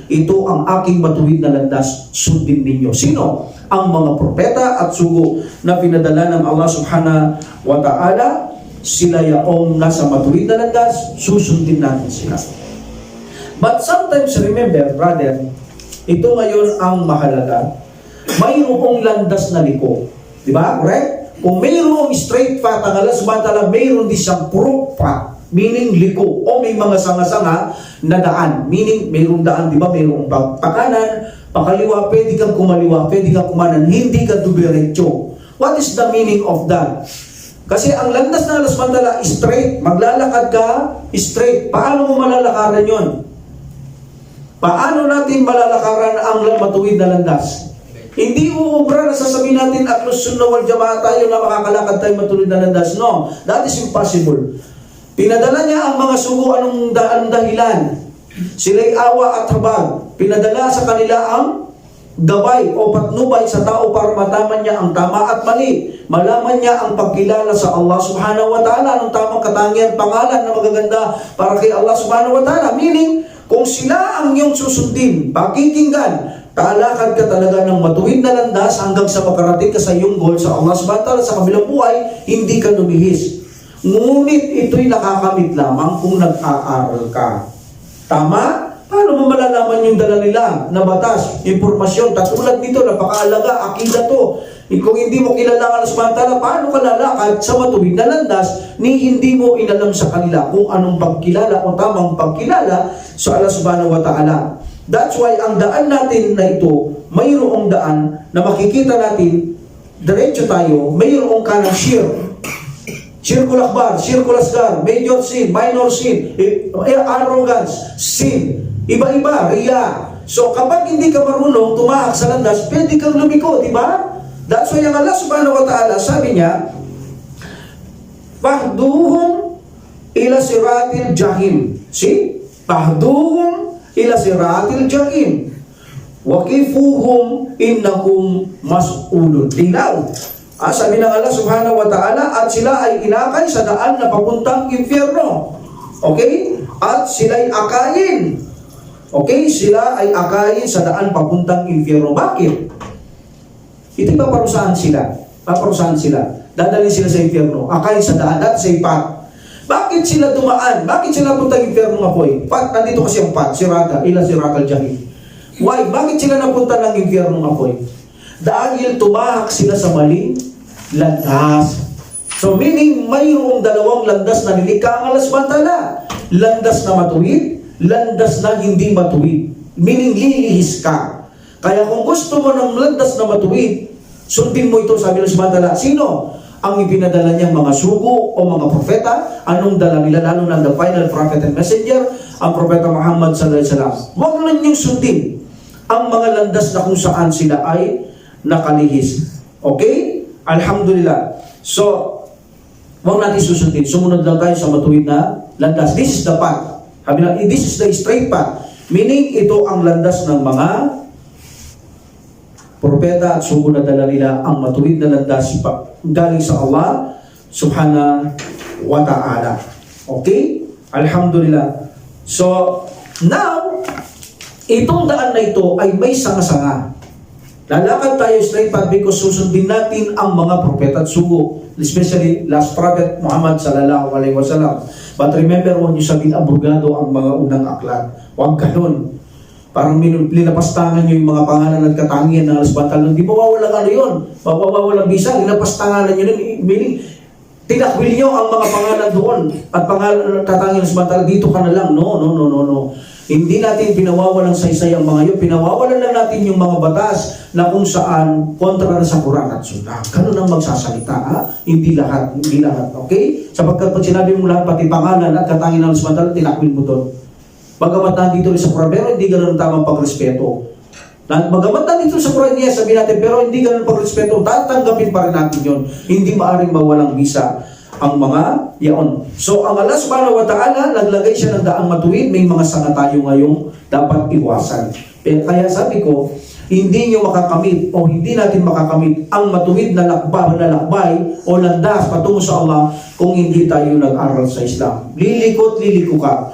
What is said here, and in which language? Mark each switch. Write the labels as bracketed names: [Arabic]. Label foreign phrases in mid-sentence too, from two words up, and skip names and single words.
[Filipino] Ito ang aking matuwid na landas, sundin ninyo. Sino? Ang mga propeta at sugo na pinadala ng [Arabic] الله سبحانه وتعالى. [Filipino] Sila yaong nasa matuwid na landas, susundin natin sila. [English] But sometimes remember, brother, [Filipino] ito ngayon ang mahalaga. Mayroong landas na liko. Diba? Correct? Kung mayroong [English] straight path [Filipino] ang [Arabic] الله سبحانه وتعالى, [Filipino] mayroon din siyang [English] crooked path. [Filipino] Meaning liko, o may mga sanga-sanga na daan. Meaning, mayroong daan, di ba? Mayroong pakanan, pakaliwa, pwede kang kumaliwa, pwede kang kumanan, hindi ka dumiretso. [English] What is the meaning of that? [Filipino] Kasi ang landas na [Arabic] الله سبحانه وتعالى, [Filipino] straight. Maglalakad ka, straight. Paano mo malalakaran yon? Paano natin malalakaran ang matuwid na landas? Hindi uubra na sasabihin natin, [Arabic] أهل السنة والجماعة [Filipino] tayo na makakalakad tayo matuwid na landas. [English] No, that is impossible. [Filipino] Pinadala niya ang mga sugo, anong dahilan? Sila'y awa at habag. Pinadala sa kanila ang gabay o patnubay sa tao para mataman niya ang tama at mali. Malaman niya ang pagkilala sa [Arabic] الله سبحانه وتعالى, [Filipino] anong tamang katangian, pangalan na magaganda para kay [Arabic] الله سبحانه وتعالى. [Filipino] Meaning, kung sila ang iyong susundin, pakikinggan, Taalakad ka talaga ng matuwid na landas hanggang sa makarating ka sa iyong goal sa [Arabic] الله سبحانه وتعالى [Filipino] sa kabilang buhay, hindi ka lumihis. Ngunit ito'y nakakamit lamang kung nag-aaral ka. Tama? Paano mo malalaman yung dala nila na batas, impormasyon, katulad nito, napakaalaga, akida to. Kung hindi mo kilala ang [Arabic] الله سبحانه وتعالى, [Filipino] paano ka lalakad sa matuwid na landas ni hindi mo inalam sa kanila kung anong pagkilala o tamang pagkilala sa [Arabic] الله سبحانه وتعالى. [English] That's why [Filipino] ang daan natin na ito, mayroong daan na makikita natin, diretso tayo, mayroong kanang [Arabic] الشرك الأكبر، الشرك الأصغر, [English] major sin, minor sin, arrogance, sin, [Filipino] iba-iba, riya. So kapag hindi ka marunong tumahak sa landas, pwede kang lumiko, di ba? [English] That's why [Filipino] ang [Arabic] الله سبحانه وتعالى, [Filipino] sabi niya, [Arabic] فاهدوهم إلى صراط الجحيم. See? فاهدوهم إلى صراط الجحيم. وقفوهم إنهم مسؤولون. [Filipino] Linaw. Sabi ng [Arabic] الله سبحانه وتعالى, [Filipino] at sila ay inakay sa daan na papuntang impyerno. Okay? At sila'y akayin. Okay? Sila ay akayin sa daan papuntang impyerno. Bakit? Ito paparusahan sila. Paparusahan sila. Dadalhin sila sa impyerno. Akayin sa daan at sa ipat. Bakit sila dumaan? Bakit sila puntang impyerno nga po eh? Nandito kasi ang pat, [Arabic] صراط، إلى صراط الجحيم. [English] Why? [Filipino] Bakit sila napunta ng impyerno nga po eh? Dahil tumahak sila sa maling landas. So meaning, mayroong dalawang landas na nilikha ang [Arabic] الله سبحانه وتعالى. [Filipino] Landas na matuwid, landas na hindi matuwid. Meaning, lilihis ka. Kaya kung gusto mo ng landas na matuwid, sundin mo ito, sabi ng [Arabic] سبحانه وتعالى. [Filipino] Sino? Ang ipinadala niyang mga sugo o mga propeta. Anong dala nila? Lalo na [English] the final prophet and messenger, [Filipino] ang propeta Muhammad [Arabic] صلى الله عليه وسلم. [Filipino] Huwag lang niyong sundin ang mga landas na kung saan sila ay nakalihis. Okay? Alhamdulillah. So, huwag natin susundin. Sumunod lang tayo sa matuwid na landas. [English] This is the path. [Filipino] Sabi na, [English] this is the straight path. Meaning, [Filipino] ito ang landas ng mga propeta at sugo na dala nila ang matuwid na landas galing sa [Arabic] الله سبحانه وتعالى. [Filipino] Okay? Alhamdulillah. So, now, itong daan na ito ay may sanga-sanga. Lalakad tayo [English] straight path because [Filipino] susundin natin ang mga propeta at sugo, [English] especially last prophet Muhammad [Arabic] صلى الله عليه وسلم. [English] But remember, [Filipino] huwag niyo sabihin abrogado ang mga unang aklat. Huwag ganun. Parang linapastangan niyo yung mga pangalan at katangian ng [Arabic] الله سبحانه وتعالى. [Filipino] Hindi mawawalang ano yun. Mawawalang bisa. Linapastangan niyo yun. Meaning, tinakwil niyo ang mga pangalan doon at pangalan katangian ng [Arabic] الله سبحانه وتعالى. [Filipino] Dito ka na lang. No. Hindi natin pinawawalang saysay ang mga yun. Pinawawalan lang natin yung mga batas na kung saan kontra na sa Quran at Sunnah. Ganun ang magsasalita, ha? Hindi lahat. Okay? Sapagkat pag sinabi mo lahat, pati pangalan at katangian ng [Arabic] الله سبحانه وتعالى, [Filipino] tinakwil mo doon. Bagamat nandito rin sa Quran, pero hindi ganun ang tamang pagrespeto. Bagamat nandito sa Quran niya, sabi natin, pero hindi ganun ang pagrespeto, tatanggapin pa rin natin yun. Hindi maaaring mawalang bisa ang mga yaon. So, ang [Arabic] الله سبحانه وتعالى, [Filipino] naglagay siya ng daang matuwid, may mga sanga tayo ngayong dapat iwasan. Kaya sabi ko, hindi nyo makakamit o hindi natin makakamit ang matuwid na lakbay o landas patungo sa Allah kung hindi tayo nag-aral sa Islam. Liliko ka.